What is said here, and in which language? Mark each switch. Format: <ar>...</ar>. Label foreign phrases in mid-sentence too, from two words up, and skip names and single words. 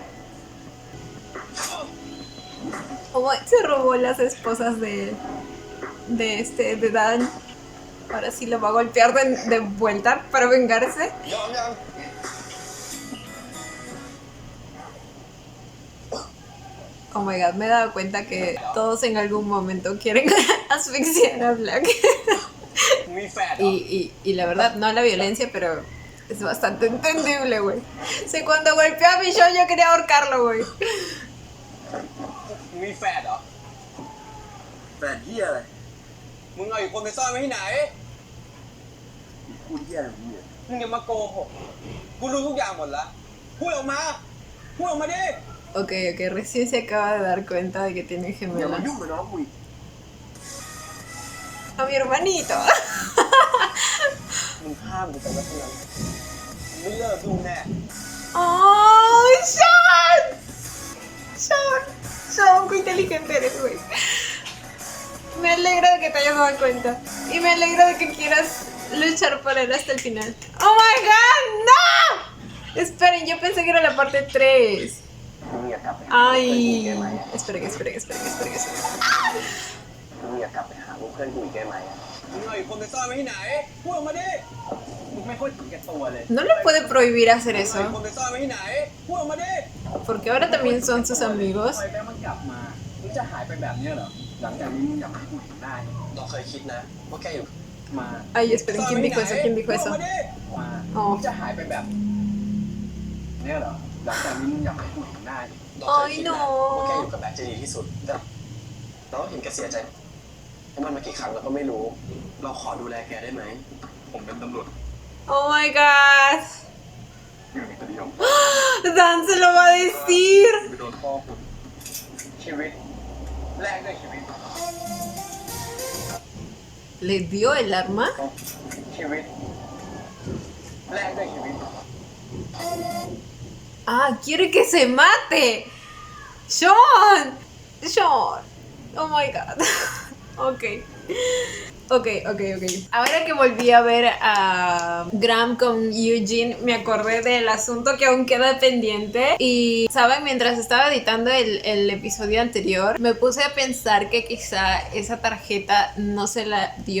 <es>Como se robó las esposas de él. de Dan. Ahora sí lo va a golpear de vuelta para vengarse.</es> <th>ยอมยัง</th> <en>Oh my god,</en> <es>me he dado cuenta que todos en algún momento quieren asfixiar a Black.</es> <th>มีแฟนเหรอ</th> <es>Y la verdad, no la violencia, pero es bastante entendible, güey. O sea, cuando golpeó a Michonne yo quería ahorcarlo, güey.</es> <th>มีแฟนเหรอ แฟนเหี้ยอะไร มึงเอาอีกคนไปซ่อนไว้ที่ไหนพูดเหี้ยอะไรของมึงเนี่ยมึงอย่ามาโกหก กูรู้ทุกอย่างหมดแล้ว พูดออกมา พูดออกมาดิ</th> <es>Ok, recién se acaba de dar cuenta de que tiene</es> <th>อย่ามา</th> <es>gemelas.</es> <th>ยุ่งกับน้องกูอีก</th> <es>A mi hermanito.</es> <th>มึงห้ามกูไปแล้วเท่านั้นมึงไม่เลิกยุ่งแน่</th> <es>¡Oh, Sean! Sean, qué inteligente eres, güey. Me alegra de que te hayas dado cuenta. Y me alegra de que quieras luchar por él hasta el final.</es> <en>¡Oh my god!</en> <es>¡No! Esperen, yo pensé que era la parte 3.</es> <th>มึงอย่ากลับไปหาเพื่อนกูอีก</th> <es>Ay.</es> <th>ได้ไหม</th> <es>Esperen.</es> <th>มึงอย่ากลับไปหาเพื่อนกูอีกได้ไหมมึงเอาอีกคนไปซ่อนไว้ที่ไหน พูดออกมาดิ มึงไม่ค่อยถึงแก่ตัวเลย</th> <es>No le puede prohibir hacer</es> <th>มึงเอาอีกค</th> <es>eso.</es> <th>นไปซ่อนไว้ที่ไหน พูดออกมาดิ</th> <es>Porque ahora también son sus amigos.</es> <th>ปล่อยแม่มันกลับมา มึงจะหายไปแบบเนี้ยเหรอ หลังจากนี้มึงอย่ามาให้กูเห็นหน้าอีกเราเคยคิดนะว่าแกอยู่มา</th> <es>Ay, esperen, ¿quién dijo eso? ¿Quién dijo eso?</es> <th>มา อ๋อ มึงจะหายไปแบบเนี้ยเหรอ หลังจากนี้มึงอย่ามาให้กูเห็นหน้าอีก เราเคยคิดนะว่าแกอยู่กับ แบ็คจะดีที่สุดแต่เราเห็นแกเสียใจเพราะมันมากี่ครั้งเราก็ไม่รู้ เราขอดูแลแกได้ไหม ผมเป็นตำรวจ</th> <en>Oh my god.</en> <th>อยู่ในคดีของ</th> <es>Dan se lo va a decir.</es> <th>ไปโดนพ่อคุณชีวิตแลกด้วยชีวิต</th> <es>¿Le dio el arma?</es> <th>ชีวิตแลกด้วยชีวิต</th> <es>Ah, quiere que se mate. Sean.</es> <en>Oh my god.</en> <es>Ok. Ahora que volví a ver a Graham con Eugene, me acordé del asunto que aún queda pendiente. Y, ¿saben? Mientras estaba editando el episodio anterior, me puse a pensar que quizá esa tarjeta no se la dio.</es>